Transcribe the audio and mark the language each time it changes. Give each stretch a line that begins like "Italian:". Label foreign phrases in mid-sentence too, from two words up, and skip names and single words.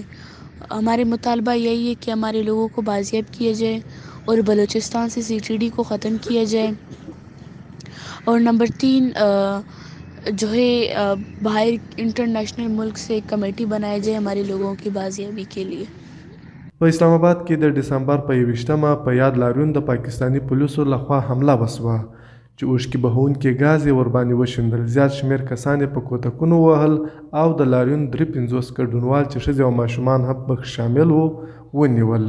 Urdu: ہمارے مطالبہ یہی ہے کہ ہمارے لوگوں کو بازیاب کیا جائے اور بلوچستان سے CTD کو ختم کیا جائے اور نمبر 3 جو ہے باہر انٹرنیشنل ملک سے کمیٹی بنایا جائے ہمارے لوگوں کی بازیابی کے لیے.
Pashto: په اسلام آباد کې د ډسمبر په 21مه په یاد لاریون د پاکستاني پولیسو لخوا حمله وسوه چې اوښکې بهونکي ګاز یې ورباندې وشیندل. زیات شمېر کسان یې په کوتکونو وهل او د لاریون 53 ګډونوال چې ښځې او ماشومان هم پکې شامل وو ونیول.